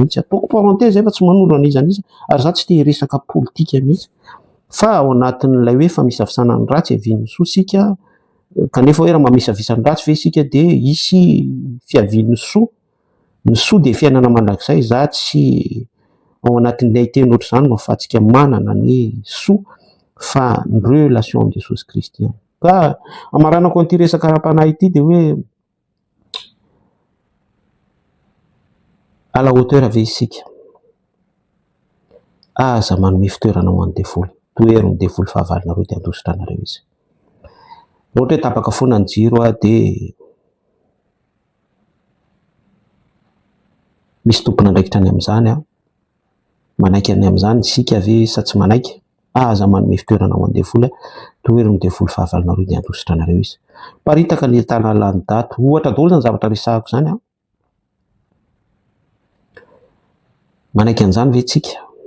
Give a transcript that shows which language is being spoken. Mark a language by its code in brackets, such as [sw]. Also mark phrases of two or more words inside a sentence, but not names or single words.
[mg] mihitsy ataoko parenthèse zay fa tsy manolo an'izan'iza ary za tsy te hiresaka politika mihitsy fa ao anatin'ilay hoe famisavisana ny ratsy avian'ny soa sika kanefa hoe raha mamisavisany ratsy ve sika de isy fiavian'ny soa ny soa de fiainana mandrakizay za tsy ao anatin'ilay teny ohatr' zany mahafatsika manana ny soa fa ny relation amb Jesosy Kristy ka amaranako an'ity resaka ara-panahy ity de hoe [fr] à la hauteur [mg] ave isika aza manome fitoerana ho an'ny devoly toerony devoly fahavalonareo de andositranareo izy ohatra hoe tapaka foana ny jiro de misy tompona andraikitra any amin'izany manaiky any amin'izany sika ave sa tsy manaiky aza manome fitoerana ho an'ny devoly toerony devoly fahavalonareo de andositranareo izy paritaka ny entana lany daty ohatra daholo zany zavatra resahako zany manaiky an'izany ve tsika